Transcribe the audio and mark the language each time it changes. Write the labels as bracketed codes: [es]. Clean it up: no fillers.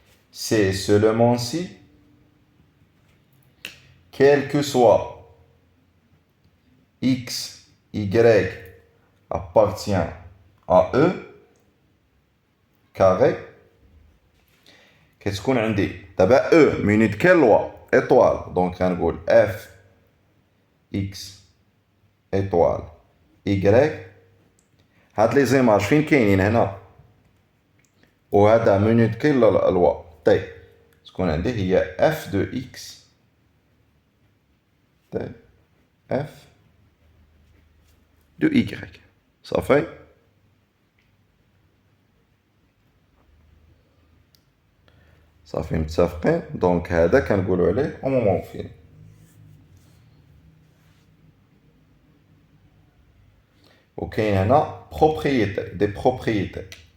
[fr] C'est seulement si, quel que soit X, Y appartient à E carré. [ar] كتكون عندي دابا E موني de quelle loi étoile. Donc كنقول F X étoile Y. هاد لي زيماج فين كاينين هنا وهذا موني de quelle loi T. تكون عندي هي F de X T F de Y. صافي. صافي متفقين. دونك هذا كنقولوا عليه homomorphisme. وكاين هنا propriété des propriétés.